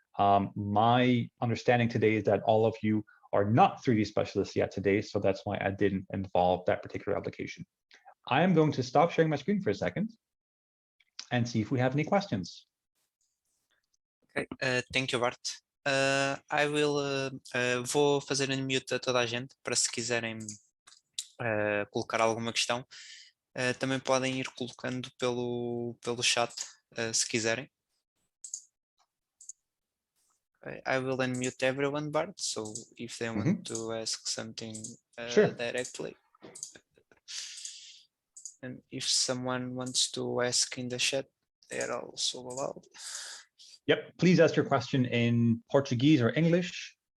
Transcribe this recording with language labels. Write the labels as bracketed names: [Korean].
[English] My understanding today is that all of you are not 3D specialists yet today, so that's why I didn't involve that particular application. I am going to stop sharing my screen for a second and see if we have any questions. Okay, thank you, Bart. [Portuguese] Vou fazer unmute a toda a gente para se quiserem colocar alguma questão. Também podem ir colocando pelo chat, se quiserem. [English] I will unmute everyone, Bart, so if they want to ask something Sure. directly. And if someone wants to ask in the chat, they are also allowed. Yep, please ask your question in Portuguese or English.